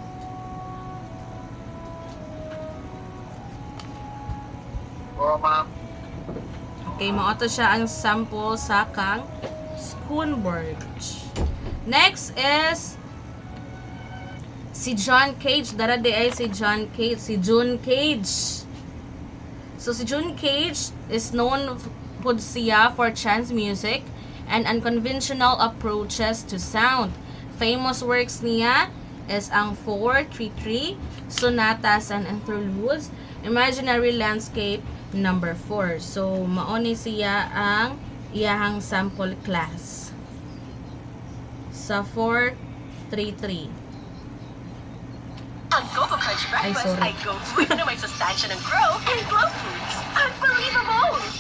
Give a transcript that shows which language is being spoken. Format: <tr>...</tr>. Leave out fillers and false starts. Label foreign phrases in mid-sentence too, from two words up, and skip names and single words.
<ceb>Oo, ma'am. Okay, mao to siya ang sample sa kang Schoenberg.</ceb> <en>Next is si John Cage.</en> <ceb>Dara di ay si John Cage, si June Cage.</ceb> <en>So si June Cage is known</en> <ceb>pud siya</ceb> <en>for trance music and unconventional approaches to sound. Famous works niya is ang 433, Sonatas and Interludes, Imaginary Landscape number 4.</en> <ceb>So mao ni siya ang iyahang sample class sa 433.</ceb> <tl>Ang Coco Crunch Ay,</tl> <en>breakfast sorry.</en> <tl>ay Go Food na may sustansya ng Grow and Glow Foods. Unbelievable!</tl>